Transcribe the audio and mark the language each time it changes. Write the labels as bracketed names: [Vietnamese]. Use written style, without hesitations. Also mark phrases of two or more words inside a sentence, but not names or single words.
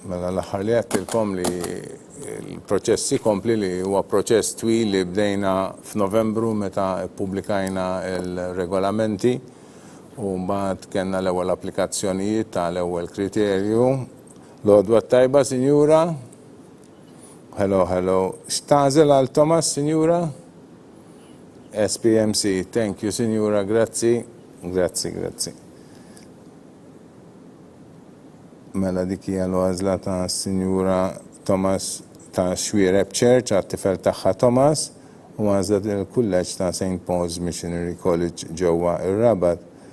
[Maltese] Mela l-aħħar li għattilkom li il-proċessi kompli li huwa proċess twil li bdejna f'Novembru meta publikajna il-regolamenti u mbagħad kellna l-ewwel applikazzjonijiet tal-ewwel kriterju. L-għodwa tajba, Sinjura? [English] Hello, hello. [Maltese] X'tażel għal Thomas, Sinjura? SPMC, [English] thank you, [Maltese] Sinjura, grazzi. Grazzi. Mela dik hija l-għażla ta' Sinjura Thomas ta' Xwiereb Church għat-tifel tagħha Thomas u għażlet il-kulleġġ ta' St. Paul's Missionary College ġewwa ir-Rabat.